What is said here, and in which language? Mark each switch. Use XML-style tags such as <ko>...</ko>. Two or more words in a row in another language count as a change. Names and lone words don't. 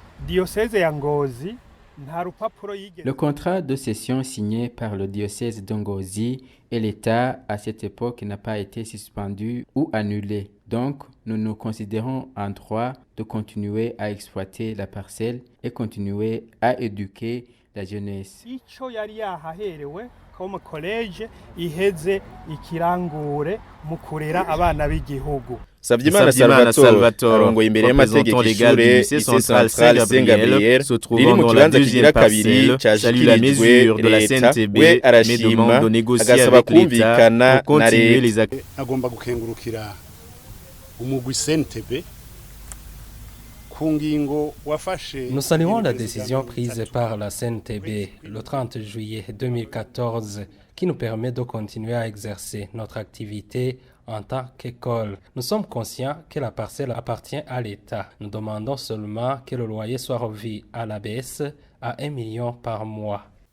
<fr>Le contrat de cession signé par le diocèse d'Ongozi et l'État à cette époque n'a pas été suspendu ou annulé. Donc, nous nous considérons en droit de continuer à exploiter la parcelle et continuer à éduquer la jeunesse. Sabyimana Salvatore</fr> <rn>ngo imbere y'amategeko y'ishure</rn> <fr>lycée central Saint-Gabriel se trouvant dans la deuxième parcelle salue la mesure de la CNTB mais demande de négocier avec l'État pour continuer les actions.</fr> <rn>Agomba gukengurukira umugwi</rn> <fr>CNTB Nous saluons la décision prise par la CNTB le 30 juillet 2014 qui nous permet de continuer à exercer notre activité en tant qu'école. Nous sommes conscients que la parcelle appartient à l'État. Nous demandons seulement que le loyer soit revu à la baisse à 1 million par mois.</fr>